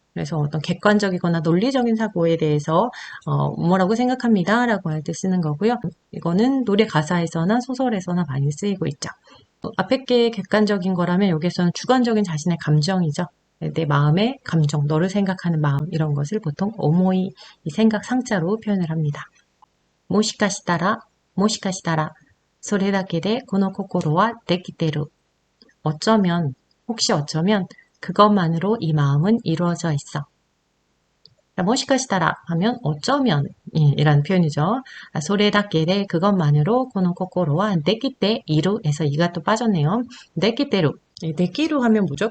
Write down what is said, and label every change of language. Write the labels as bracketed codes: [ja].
[ko] 그래서 어떤 객관적이거나 논리적인 사고에 대해서 뭐라고 생각합니다 라고 할 때 쓰는 거고요. 이거는 노래 가사에서나 소설에서나 많이 쓰이고 있죠. 앞에 게 객관적인 거라면 여기에서는 주관적인 자신의 감정이죠. 내 마음의 감정, 너를 생각하는 마음 이런 것을 보통 오모이 이 생각 상자로 표현을 합니다. [ja] 모시카시타라, 모시카시타라, それだけでこの心は できてる. [ko] 어쩌면, 혹시 어쩌면 그것만으로 이 마음은 이루어져 있어. 모시카시타라 하면 어쩌면 이라는 표현이죠. [ja] 소레다케데 [ko] 그것만으로 [ja] 고노코코로와 데키테 [ko] 이루에서 이가 또 빠졌네요. [ja] 데키테루. 데키루 [ko] 하면 뭐죠?